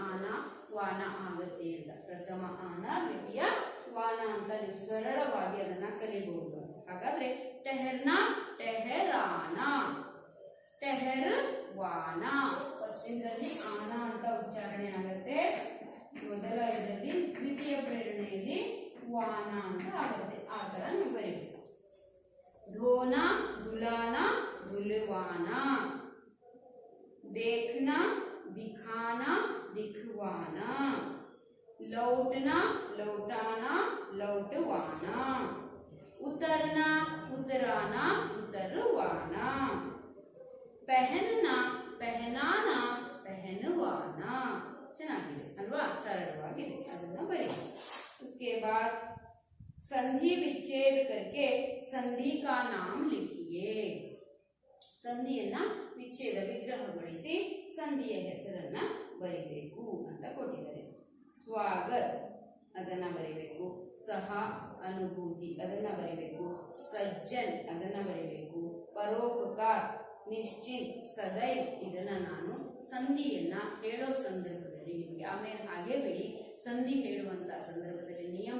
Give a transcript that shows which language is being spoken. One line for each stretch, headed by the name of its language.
Kannada: ಆನ ವಾನ ಆಗುತ್ತೆ ಅಂತ. ಪ್ರಥಮ ಆನ, ದ್ವಿತೀಯ ವಾನ ಅಂತ ನೀವು ಸರಳವಾಗಿ ಅದನ್ನ ಕಲಿಬಹುದು. ಹಾಗಾದ್ರೆ ಟೆಹರ್ನಾ, ಟೆಹರಾನಾ, ಟೆಹರ್ವಾನಾ. ಫಸ್ಟ್ ಇಂದ್ರಲ್ಲಿ ಆನ ಅಂತ ಉಚ್ಚಾರಣೆ ಆಗುತ್ತೆ ಮೊದಲ ಇದರಲ್ಲಿ, ದ್ವಿತೀಯ ಪ್ರೇರಣೆಯಲ್ಲಿ ವಾನ ಅಂತ ಆಗುತ್ತೆ. ಆ ತರ ನೀವು ಬರೀಬೇಕು.
Hindi: धोना धुलाना धुलवाना, देखना दिखाना दिखवाना, लौटना लौटाना लौटवाना, उतरना उतराना उतरवाना, पहनना पहनाना पहनवाना.
Kannada: ಚೆನ್ನಾಗಿದೆ ಅಲ್ವಾ? ಸರಳವಾಗಿದೆ, ಅದನ್ನ ಬರೀ.
Hindi: उसके बाद संधि विच्छेद करके संधि का नाम लिखिए.
Kannada: ಸಂಧಿಯನ್ನ ವಿಚ್ಛೇದ ವಿಗ್ರಹಗೊಳಿಸಿ ಸಂಧಿಯ ಹೆಸರನ್ನ ಬರಿಬೇಕು ಅಂತ ಕೊಟ್ಟಿದ್ದಾರೆ. ಸ್ವಾಗತ್ ಅದನ್ನ ಬರಿಬೇಕು. ಸಹ ಅನುಭೂತಿ ಅದನ್ನ ಬರಿಬೇಕು. ಸಜ್ಜನ್ ಅದನ್ನ ಬರಿಬೇಕು. ಪರೋಪಕಾರ, ನಿಶ್ಚಿತ್, ಸದೈವ್ ಇದನ್ನ ನಾನು ಸಂಧಿಯನ್ನ ಹೇಳೋ ಸಂದರ್ಭದಲ್ಲಿ ನಿಮಗೆ ಆಮೇಲೆ ಹಾಗೆ ಬಿಡಿ. ಸಂಧಿ ಹೇಳುವಂತ ಸಂದರ್ಭದಲ್ಲಿ